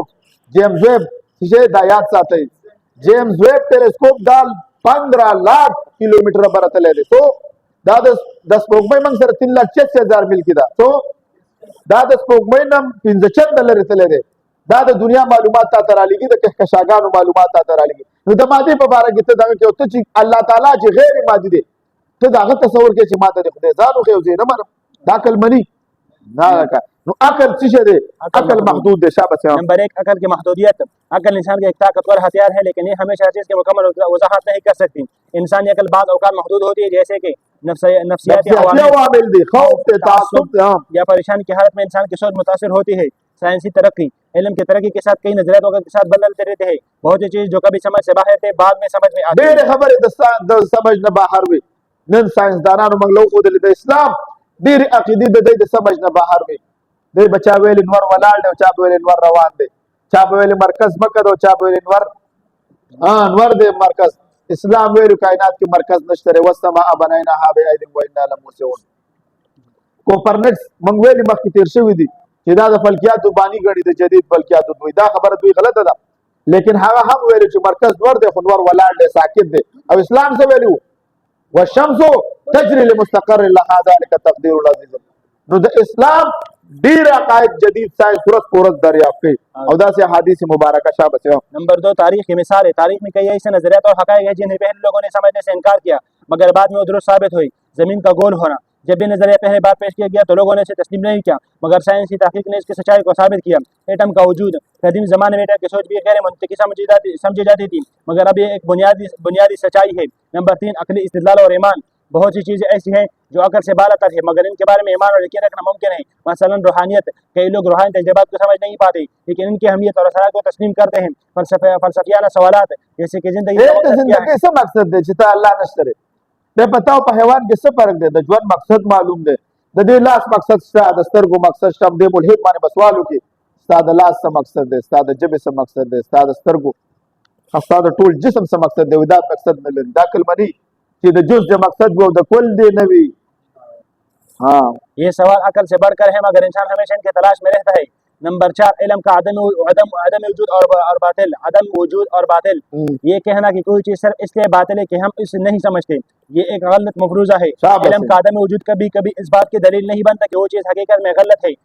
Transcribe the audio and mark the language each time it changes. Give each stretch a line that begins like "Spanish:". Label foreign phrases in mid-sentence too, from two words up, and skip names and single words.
Pashto: جیمز ویب چې دا یاد ساتئ، جیمز ویب ټیلیسکوپ دا 15 लाख किलोमीटर برتللی دی. تو دا د سپوږمۍ موږ سره 3,80,000 میل کې ده. تو دا د سپوږمۍ نه 15 لرې تللی دی. دا د دنیا معلومات تا ته رالیږي، د کهکشانګانو معلومات تا ته رالیږي. نو د مادې په باره کې ته دغه کې ته چې الله تعالی چې غیر مادي دی، ته د هغه تصور کې چې ماته د خدای ځان وښیي او زه یې نه منم، دا عقل مني نه لکه. نو عقل څه شی دی؟ عقل محدود دی. شاباش.
Urdu: نمبر ایک عقل کی محدودیت. عقل انسان کا ایک طاقتور ہتھیار ہے، لیکن یہ ہمیشہ ہر چیز کی مکمل وضاحت نہیں کر سکتی. انسانی عقل بعض اوقات محدود ہوتی ہے، جیسے کہ نفسیاتی عوامل دی، خوف تھے، تعصب یا پریشانی کی حالت میں انسان کی سوچ متاثر ہوتی ہے۔ سائنسی ترقی، علم کی ترقی کے ساتھ کئی نظریات وغیرہ کے ساتھ بدلتے رہتے ہیں. بہت سی چیز جو کبھی سمجھ سے باہر تھے بعد میں سمجھ میں آتی ہے.
Pashto: ډېرې خبرې د سمجھ نه بهر وي. نن ساينسدانانو موږ له وښودلې د اسلام ډېرې عقیدې د دوی د سمجھ نه بهر وي. دوی به چا ویلې نور ولاړ دی او چا به ویلې نور روان دی، چا به ویلې مرکز مکه ده او چا به ویلې نور دی مرکز. اسلام ویلو کائنات کې مرکز نشته دی.
Arabic: والسماء بنیناها بأید وإنا لموسعون.
Pashto: کوپرنکس موږ ویلې مخکې تیر شوي دي چې دا د فلکیاتو بانی ګڼي، د جدید فلکیاتو دوی. دا خبره دوی غلطه ده، لیکن هغه هم ویلو چې مرکز نور دی خو نور ولاړ دی، ساکت دی. او اسلام څه ویلو؟
Arabic: والشمس تجري لمستقر لها ذلك تقدير العزيز.
Pashto: نو د اسلام ډیر عقاید جدید سائنس ورځ په ورځ دریافت کوي او داسې احادیث مبارکه شابه سے.
Urdu: نمبر دو تاریخ کی مثال ہے۔ تاریخ میں کئی ایسے نظریات اور حقائق ہے جنہیں پہلے لوگوں نے سمجھنے سے انکار کیا مگر بعد میں وہ درست ثابت ہوئی. زمین کا گول ہونا، جب بھی نظریہ پہلے بار پیش کیا گیا تو لوگوں نے اسے تسلیم نہیں کیا، مگر سائنس کی تحقیق نے اس کی سچائی کو ثابت کیا. ایٹم کا وجود، قدیم زمانے میں ایٹم کی سوچ بھی غیر منطقی سمجھی جاتی تھی، مگر اب یہ ایک بنیادی سچائی ہے. نمبر تین عقلی استدلال اور ایمان۔ بہت سی چیزیں ایسی ہیں جو عقل سے بالاتر ہے مگر ان کے بارے میں ایمان اور یقین رکھنا ممکن ہے. مثلاً روحانیت. کئی لوگ روحانی تجربات کو سمجھ نہیں پاتے لیکن ان کی اہمیت اور اثرات کو تسلیم کرتے ہیں. فلسفیانہ سوالات جیسے کہ زندگی
Pashto: څه مقصد دی چې ته الله نشته دی. د پتاو په حیوان کې څه فرق دی؟ د ژوند مقصد معلوم دی، د دې لاس مقصد شته، د سترګو مقصد شته. د ملحد باندې بسوالو کې ستا د لاس څه مقصد دی، ستا د ژبې څه مقصد دی، ستا د سترګو ستا د ټول جسم څه مقصد دی؟ دا مقصد نه لري. دا عقل مني چې د جز د مقصد و د کل دی نه وي.
Urdu: یہ سوال عقل سے بڑھ کر ہے مگر انسان ہمیشہ ان کے تلاش میں رہتا ہے. نمبر چار علم کا عدم وجود اور باطل. عدم وجود اور باطل. یہ کہنا کہ کوئی چیز صرف اس لیے باطل ہے کہ ہم اسے نہیں سمجھتے، یہ ایک غلط مفروضہ ہے. علم کا عدم وجود کبھی کبھی اس بات کی دلیل نہیں بنتا کہ وہ چیز حقیقت میں غلط ہے.